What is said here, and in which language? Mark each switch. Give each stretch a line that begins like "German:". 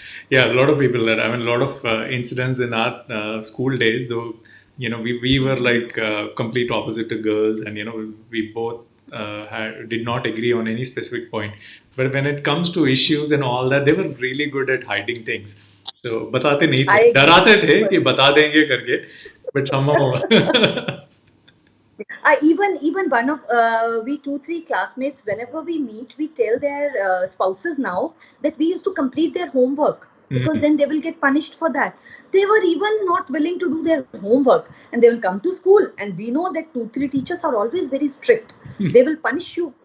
English: Yeah, a lot of people there. I mean, a lot of incidents in our school days, though, we were like complete opposite to girls, and, we both did not agree on any specific point. But when it comes to issues and all that, they were really good at hiding things.
Hindi: So, बताते नहीं थे,
English: I agree.
Hindi: डराते थे कि
English: Yes.
Hindi: बता देंगे करके,
English: but somehow. Even one of we 2 3 classmates, whenever we meet, we tell their spouses now that we used to complete their homework, because then they will get punished for that. They were even not willing to do their homework, and they will come to school, and we know that 2 3 teachers are always very strict. They will punish you.